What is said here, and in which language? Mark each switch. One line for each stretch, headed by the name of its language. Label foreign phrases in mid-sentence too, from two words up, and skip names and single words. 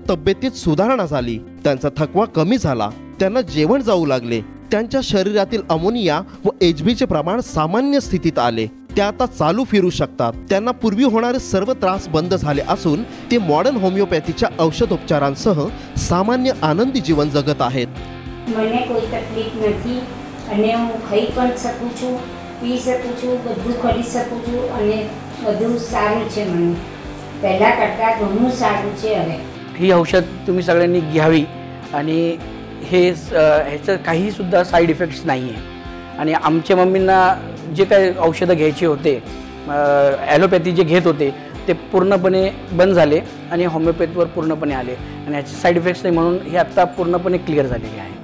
Marathi: तब्येतीत सुधारणा झाली, त्यांचा थकवा कमी झाला, त्यांना जेवण जाऊ लागले, त्यांच्या शरीरातील अमोनिया व HBचे प्रमाण सामान्य स्थितीत आले। ते आता चालू फिरू शकतात। त्यांना पूर्वी होणारे सर्व त्रास बंद झाले असून ते मॉडर्न होमिओपॅथीच्या औषधोपचारांसह सामान्य आनंदी जीवन जगत आहेत।
Gujarati: મને કોઈ તકલીફ નથી અને હું ખાઈ પણ શકું છું, પી શકું છું, બધું કરી શકું છું અને બધું સારું છે। મને પહેલા કરતાં ઘણું સારું છે હવે।
Marathi: ही औषध तुम्ही सगळ्यांनी घ्यावी आणि ह्याचं काही सुद्धा
English: side effects
Marathi: नाही आहे। आणि आमच्या मम्मींना जे काही औषधं घ्यायचे होते, ॲलोपॅथी जे घेत होते ते पूर्णपणे बंद झाले आणि होमिओपॅथीवर पूर्णपणे आले आणि ह्याचे
English: side effects
Marathi: नाही, म्हणून हे आता पूर्णपणे क्लिअर झालेले आहे।